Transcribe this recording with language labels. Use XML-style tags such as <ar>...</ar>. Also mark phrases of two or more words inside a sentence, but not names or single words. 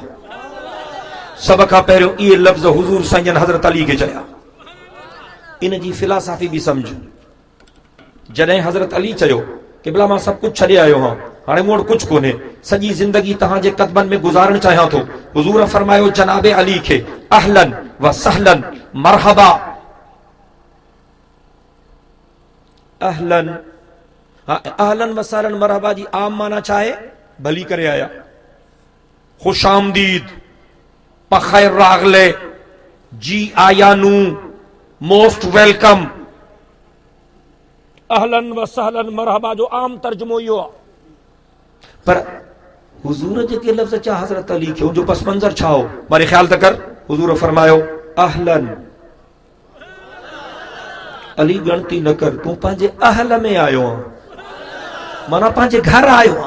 <sd>सब खां पहिरियों इहे लफ़्ज़ हुजूर साईं हज़रत अली खे चया। इन जी फिलासफ़ी बि सम्झ। जॾहिं हज़रत अली चयो कि भला मां सभु कुझु छॾे आयो आहियां, हाणे मूं वटि कुझु कोन्हे, सॼी ज़िंदगी तव्हांजे क़दमनि में गुज़ारणु चाहियां थो, हुजूर फरमायो जनाबे अली खे</sd> <ar>أهلاً وسهلاً مرحباً. أهلاً وسهلاً مرحباً</ar> <sd>जी आम माना छा आहे? भली करे आया,</sd> <ur>خوش آمدید,</ur> <ps>په خیر راغلې,</ps> <pa>جی آیاں نوں,</pa> <en>most welcome.</en> <ar>أهلاً وسهلاً مرحباً</ar> <sd>जो आम तर्जुमो इहो आहे। पर हुजूर जेके लफ़्ज़ चया हज़रत अली खे, जो पस मंज़र छा हो? मारे ख्याल त कर। हुजूर फरमायो अहलन। अली गणती न कर, तूं पंहिंजे अहल में आयो आहे, माना पंहिंजे घर आयो आहे।</sd>